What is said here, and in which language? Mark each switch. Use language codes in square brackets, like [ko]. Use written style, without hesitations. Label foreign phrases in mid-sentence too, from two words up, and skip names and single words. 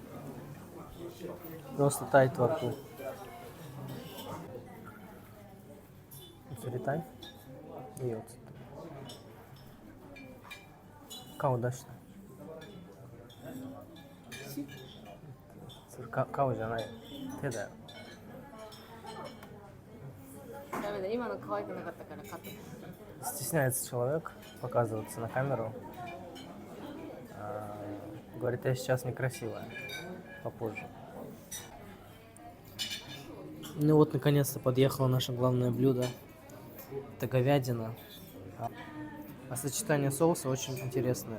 [ru] Просто тает во рту. Цветай. И вот. Как удачно. [ja] Кау じゃない。手だよ。ダメだ、今の可愛くなかったからカット。 [ru] Стесняется человек показываться на камеру. Говорит, я сейчас некрасивая. Попозже. Ну вот, наконец-то подъехало наше главное блюдо. Это говядина А сочетание соуса очень интересное.